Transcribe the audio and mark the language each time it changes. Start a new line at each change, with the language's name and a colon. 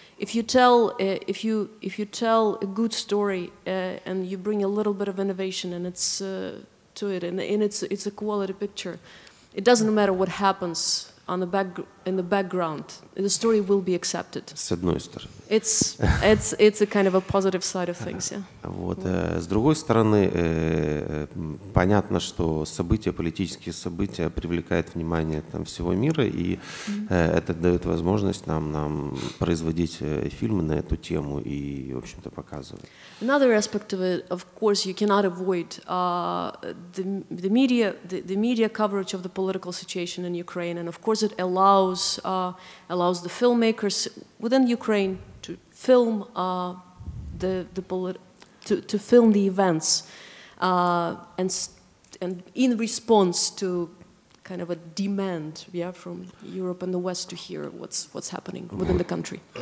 English: If you tell a good story and you bring a little bit of innovation and it's to it, and it's a quality picture, it doesn't matter what happens in the background. The story will be accepted.
Russian: С одной стороны.
English: It's a kind of a positive side of things, yeah.
Russian: Вот. С другой стороны, понятно, что политические события привлекают внимание там всего мира, и это дает возможность нам производить фильмы на эту тему и, в общем-то, показывать.
English: Another aspect of it, of course, you cannot avoid the media coverage of the political situation in Ukraine, and of course it allows the filmmakers within Ukraine to film to film the events, and in response to kind of a demand, from Europe and the West to hear what's happening within the country.